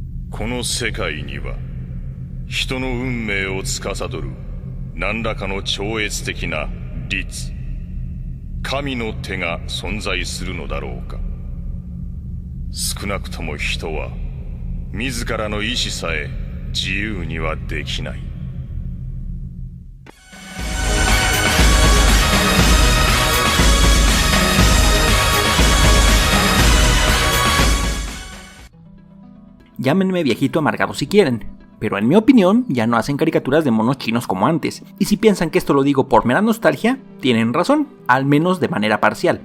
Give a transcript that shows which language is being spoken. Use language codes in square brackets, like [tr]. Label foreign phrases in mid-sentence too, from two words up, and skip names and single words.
[ja] この世界には人の運命を司る何らかの超越的な律、神の手が存在するのだろうか。少なくとも人は自らの意志さえ自由にはできない。 [es] Llámenme viejito amargado si quieren, pero en mi opinión ya no hacen caricaturas de monos chinos como antes, y si piensan que esto lo digo por mera nostalgia, tienen razón, al menos de manera parcial.